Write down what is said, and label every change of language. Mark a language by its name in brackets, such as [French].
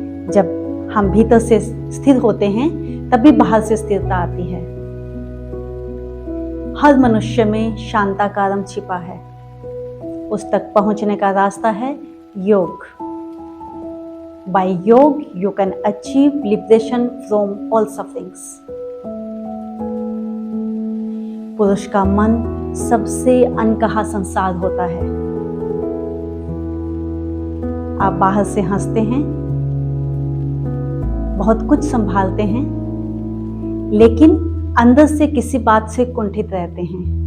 [Hindi] जब हम भीतर से स्थिर होते हैं तभी बाहर से स्थिरता आती है। हर मनुष्य में शांताकारम छिपा है। उस तक पहुंचने का रास्ता है योग। [English] By yoga you can achieve liberation from all sufferings. [Hindi] पुरुष का मन सबसे अनकहा संसार होता है। आप बाहर से हंसते हैं, बहुत कुछ संभालते हैं, लेकिन अंदर से किसी बात से कुंठित रहते हैं।